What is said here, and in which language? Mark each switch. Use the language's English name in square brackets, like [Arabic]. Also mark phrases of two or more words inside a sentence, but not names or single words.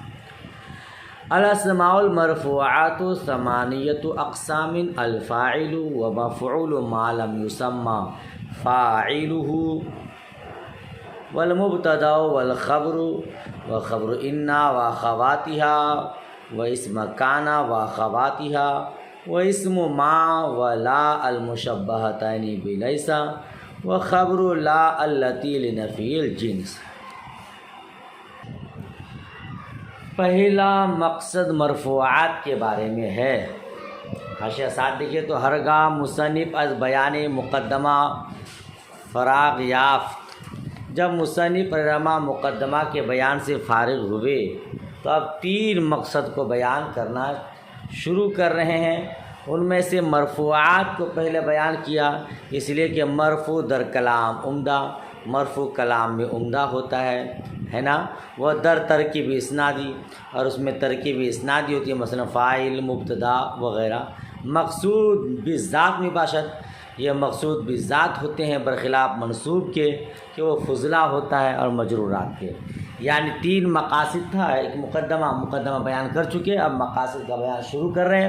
[Arabic] الاسماء المرفوعات ثمانیۃ اقسام: الفاعل ومفعول ما لم یسمى فاعلہ، والمبتدا والخبر وخبر ان واخواتها، واسم کان واخواتها، واسم ما ولا المشبہتین بلیس، وخبر لا التی لنفی الجنس۔ [Urdu] پہلا مقصد مرفوعات کے بارے میں ہے۔ حاشیہ ساتھ دیکھیے تو [Persian] ہرگاہ مصنف از بیان مقدمہ فراغ یافت، [Urdu] جب مصنف رحمہ مقدمہ کے بیان سے فارغ ہوئے تو اب تین مقصد کو بیان کرنا شروع کر رہے ہیں۔ ان میں سے مرفوعات کو پہلے بیان کیا، اس لیے کہ [Persian] مرفوع در کلام عمدہ، [Urdu] مرفوع کلام میں عمدہ ہوتا ہے نا، وہ [Persian] در ترکیب اسنادی، [Urdu] اور اس میں ترکیب اسنادی ہوتی ہے، مثلا فاعل، مبتدا وغیرہ۔ [Persian] مقصود بالذات مباشرت، [Urdu] یہ مقصود بالذات ہوتے ہیں برخلاف منصوب کے کہ وہ فضلہ ہوتا ہے اور مجرورات کے۔ یعنی تین مقاصد تھا، ایک مقدمہ بیان کر چکے، اب مقاصد کا بیان شروع کر رہے ہیں۔